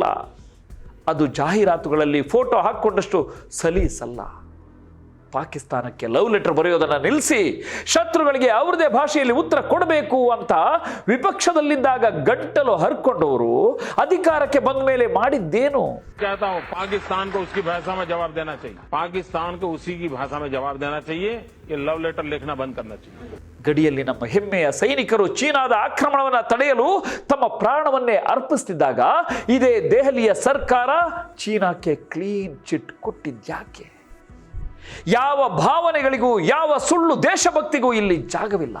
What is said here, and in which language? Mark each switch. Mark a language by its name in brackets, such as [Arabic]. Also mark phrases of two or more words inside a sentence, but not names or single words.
[Kannada] ಅದು ಜಾಹೀರಾತುಗಳಲ್ಲಿ ಫೋಟೋ ಹಾಕ್ಕೊಂಡಷ್ಟು ಸಲೀಸಲ್ಲ. ಪಾಕಿಸ್ತಾನಕ್ಕೆ [English] love letter [Kannada] ಬರೆಯೋದನ್ನು ನಿಲ್ಲಿಸಿ ಶತ್ರುಗಳಿಗೆ ಅವ್ರದೇ ಭಾಷೆಯಲ್ಲಿ ಉತ್ತರ ಕೊಡಬೇಕು ಅಂತ ವಿಪಕ್ಷದಲ್ಲಿದ್ದಾಗ ಗಂಟಲು ಹರ್ಕೊಂಡವರು ಅಧಿಕಾರಕ್ಕೆ ಬಂದ ಮೇಲೆ ಮಾಡಿದ್ದೇನು? [Hindi] कहता हूँ पाकिस्तान को उसकी भाषा में जवाब देना चाहिए, पाकिस्तान को उसी की भाषा में जवाब देना चाहिए. ये [English] love letter [Hindi] लिखना बंद करना चाहिए. [Kannada] ಗಡಿಯಲ್ಲಿ ನಮ್ಮ ಹೆಮ್ಮೆಯ ಸೈನಿಕರು ಚೀನಾದ ಆಕ್ರಮಣವನ್ನು ತಡೆಯಲು ತಮ್ಮ ಪ್ರಾಣವನ್ನೇ ಅರ್ಪಿಸ್ತಿದ್ದಾಗ ಇದೇ ದೆಹಲಿಯ ಸರ್ಕಾರ ಚೀನಾಕ್ಕೆ [English] clean chit [Kannada] ಕೊಟ್ಟಿದ್ಯಾಕೆ? ಯಾವ ಭಾವನೆಗಳಿಗೂ, ಯಾವ ಸುಳ್ಳು ದೇಶಭಕ್ತಿಗೂ ಇಲ್ಲಿ ಜಾಗವಿಲ್ಲ.